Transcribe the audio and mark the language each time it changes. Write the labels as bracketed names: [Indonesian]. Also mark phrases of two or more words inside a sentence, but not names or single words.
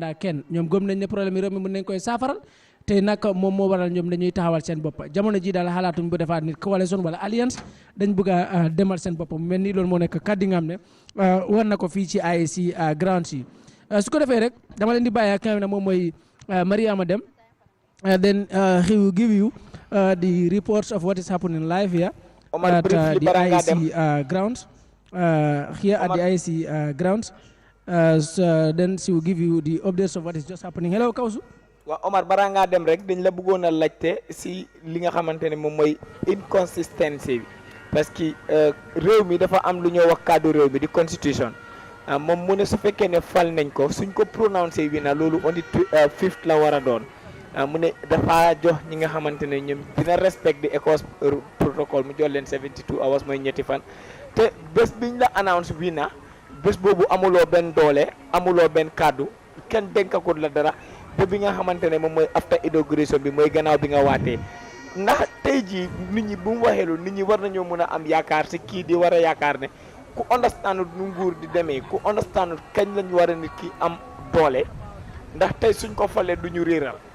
[Wolof] ak kenn ñoom gëm nañ ne problème yi réew mi mën nañ koy saafaral te nag moom moo waral ñoom dañuy taxawal seen bopp jamono ji daal xalaatuñ bu defaat nit coalition wala alliance dañ bëgg a demal seen bopp mu mel ni loolu moo nekk kàddu nga xam ne war na ko fii ci [English] IEC grounds [Wolof] yi su ko defee rek dama leen di bàyyi ak ne moom mooy Mariama Dem [English] then he will give you the reports of what is happening live here at the IEC grounds here at the IEC grounds so then she will give you the updates of what is just happening. Hello Kawsu. [Wolof] waaw Omar balaa ngaa dem rek dañ la bëggoon a laajte si li nga xamante ne moom mooy inconsistency bi [French] parce que [Wolof] réew mi dafa am lu ñoo wax cadre réew mi di constitution moom mu ne su fekkee ne fal nañ ko suñ ko prononcé wi na loolu [English] on the 5th [Wolof] la war a doon mu ne dafa jox ñi nga xamante ne ñoom dina respect di ECOWAS protocole mu jox leen [English] 72 hours [Wolof] mooy ñetti fan te bés biñ la announce wi na bés boobu amuloo benn doole amuloo benn kaddu kenn dénkakul la dara te bi nga xamante ne moom mooy [English] after inauguration [Wolof] bi mooy gannaaw bi nga waatee ndax tey jii nit ñi bu mu waxee loolu nit ñi war nañoo mën a am yaakaar si kii di war a yaakaar ne ku understand nu nguur di demee ku understand kañ lañ war a nit ki am doole ndax tey suñ ko falee du ñu réeral.